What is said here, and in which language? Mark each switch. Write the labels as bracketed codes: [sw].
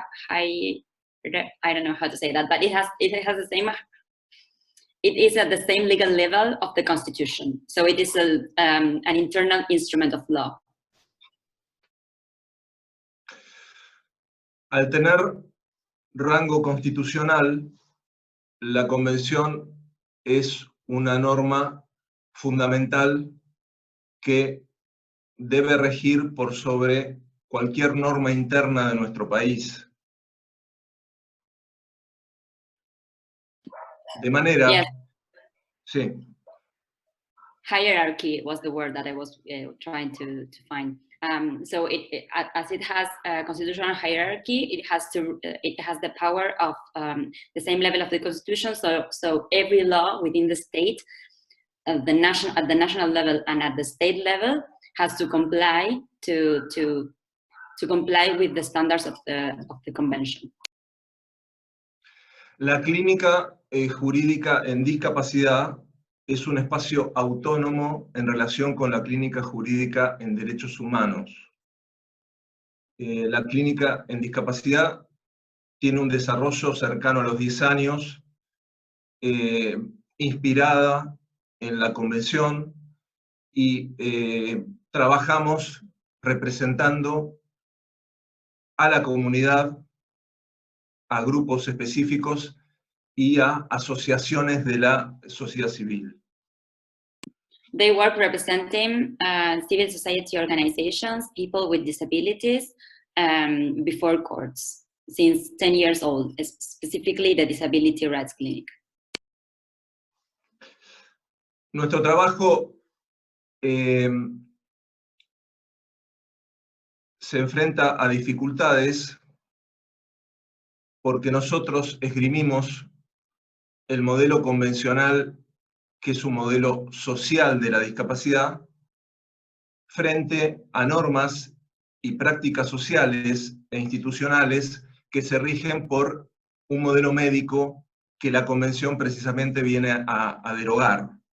[en] I don't know how to say that, but it has the same. It is at the same legal level of the Constitution, so it is an internal instrument of law. [es] Al tener rango constitucional, la Convención es una norma fundamental que debe regir por sobre cualquier norma interna de nuestro país. De manera... [en] Yes. [es] Sí. [en] Hierarchy was the word that I was trying to find. So as it has a constitutional hierarchy, it has the power of the same level of the Constitution. So every law within the state, at the national level and at the state level, has to comply to comply with the standards of the convention. [es] La clínica jurídica en discapacidad es un espacio autónomo en relación con la clínica jurídica en derechos humanos. La clínica en discapacidad tiene un desarrollo cercano a los 10 años, inspirada en la Convención, y trabajamos representando a la comunidad, a grupos específicos y a asociaciones de la sociedad civil. [en] They work representing civil society organizations, people with disabilities, before courts since 10 years old, specifically the Disability Rights Clinic. [es] Nuestro trabajo se enfrenta a dificultades porque nosotros esgrimimos el modelo convencional, que es un modelo social de la discapacidad, frente a normas y prácticas sociales e institucionales que se rigen por un modelo médico que la Convención precisamente viene a derogar.